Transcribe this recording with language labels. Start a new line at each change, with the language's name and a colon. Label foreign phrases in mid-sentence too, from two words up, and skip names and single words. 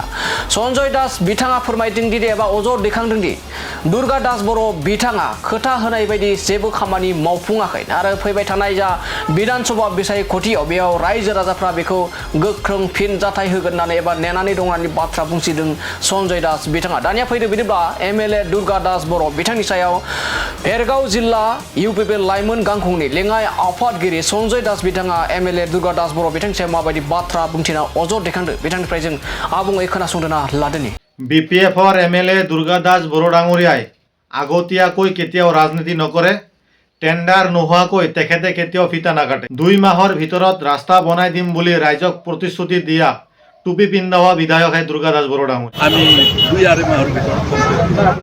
Bodo: सन्जय दास बिथाङा फोरमायदों दि एबा अजद दैखांदों दि दुर्गा दास बर' बिथाङा खोथा होनाय बायदि जेबो खामानि मावफुङाखै आरो फैबाय थानाय जा विधानसभा बिसायख'थियाव बेयाव रायजो राजाफ्रा बेखौ गोख्रों फिनजाथाय होगोन होननानै एबा नेनानै दं होननानै बाथ्रा बुंथिदों सन्जय दास बिथाङा। दानिया फैदो बिदिब्ला एमएलए दुर्गा दास बर' बिथांनि सायाव भेरगाव जिल्ला इउपिपिएल लाइमोन गांखंनि लेङाइ आफादगिरि सन्जय दास बिथाङा एमएलए दुर्गा दास बर' बिथांनि सायाव माबायदि बाथ्रा बुंथिना अजद दैखांदों बिथांनिफ्राय जों आबुङै खोनासंदोना लादोनि।
Assamese: বিপিএফৰ এমএলএ দুৰ্গা দাস বড়ো ডাঙৰীয়াই আগতীয়াকৈ কেতিয়াও ৰাজনীতি নকৰে। টেণ্ডাৰ নোহোৱাকৈ তেখেতে কেতিয়াও ফিতা নাকাটে। 2 মাহৰ ভিতৰত ৰাস্তা বনাই দিম বুলি ৰাইজক প্ৰতিশ্ৰুতি দিয়া টুপি পিন্ধা হোৱা বিধায়কহে দুৰ্গা দাস বড়ো ডাঙৰীয়া। আমি 2-2.5 মাহৰ ভিতৰত